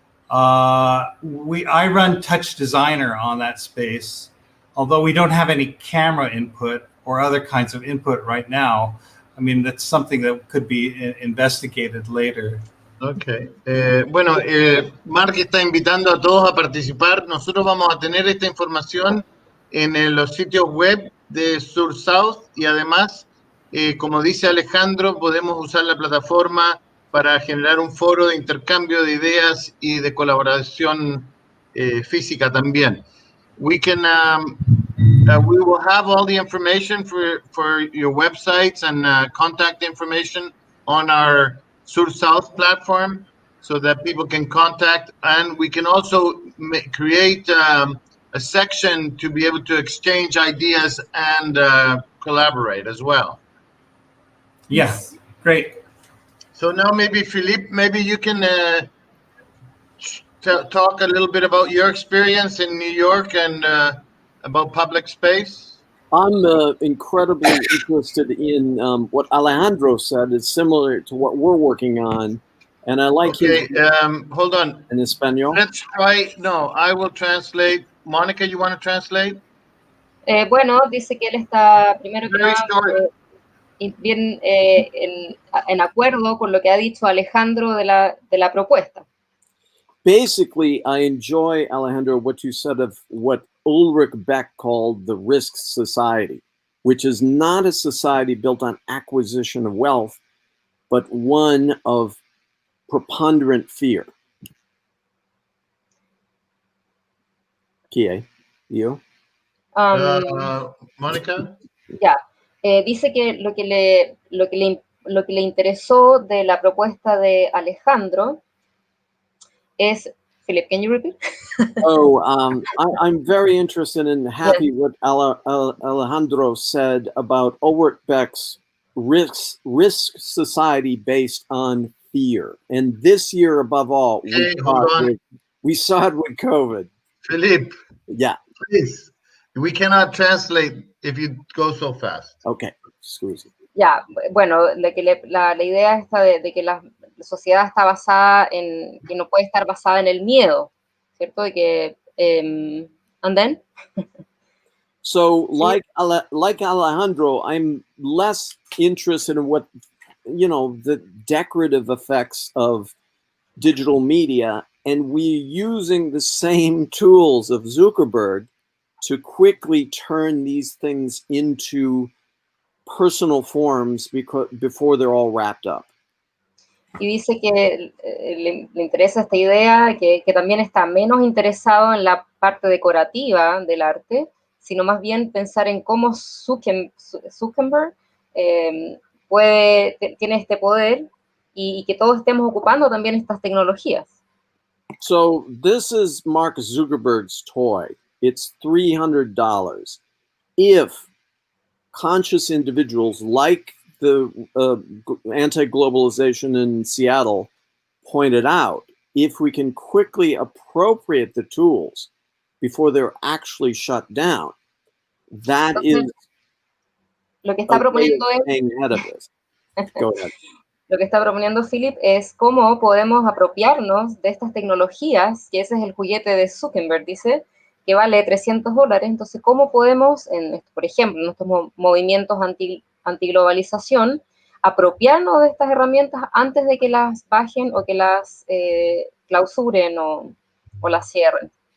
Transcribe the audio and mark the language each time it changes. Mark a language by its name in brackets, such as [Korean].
[English] I run Touch Designer on that space, although we don't have any camera input or other kinds of input right now. I mean, that's something that could be investigated later. [Spanish] Okay. Bueno, Mark está invitando a todos a participar. Nosotros vamos a tener esta información en los sitios web de Sur South y además, como dice Alejandro, podemos usar la plataforma para generar un foro de intercambio de ideas y de colaboración física también. [English] We will have all the information for your websites and contact information on our Sur South platform so that people can contact, and we can also create a section to be able to exchange ideas and collaborate as well. Yes, great. So now maybe Philippe, maybe you can talk a little bit about your experience in New York and about public space. I'm incredibly interested in what Alejandro said. It's similar to what we're working on And I like Okay, his hold on. in Espanol. Let's try. No, I will translate. Monica, you want to translate? [Spanish] Bueno, dice que él está, primero que [English] Very [Spanish] nada, [English] short. [Spanish] bien en acuerdo con lo que ha dicho Alejandro de la propuesta. [English] Basically, I enjoy, Alejandro, what you said of what Ulrich Beck called the risk society, which is not a society built on acquisition of wealth, but one of preponderant fear. Kie, you? Monica? [Spanish] Ya, dice que lo que le interesó de la propuesta de Alejandro es, [English] Philip, can you repeat? I'm very interested and happy what Alejandro said about Ulrich Beck's risk society based on fear. And this year, above all, we saw it with COVID. Philip. Yeah. Please. We cannot translate if you go so fast. Okay. Excuse me. [Spanish] Ya, bueno, la idea esta de que la sociedad está basada en, que no puede estar basada en el miedo, ¿cierto? De que, [English] and then? So, like Alejandro, I'm less interested in what, the decorative effects of digital media, and we're using the same tools of Zuckerberg to quickly turn these things into personal forms before they're all wrapped up. [Spanish] Y dice que le interesa esta idea, que también está menos interesado en la parte decorativa del arte, sino más bien pensar en cómo Zuckerberg tiene este poder y que todos estemos ocupando también estas tecnologías. [English] So this is Mark Zuckerberg's toy. It's $300. If conscious individuals like the anti-globalization in Seattle pointed out, if we can quickly appropriate the tools before they're actually shut down, that is [Spanish] lo que está proponiendo [English] ahead of this. Go ahead. [Spanish] Lo que está proponiendo Philip es cómo podemos apropiarnos de estas tecnologías, que ese es el juguete de Zuckerberg, dice, que vale $300. Entonces, ¿cómo podemos, por ejemplo, en estos movimientos antiglobalización, apropiarnos de estas herramientas antes de que las bajen o que las clausuren o las cierren?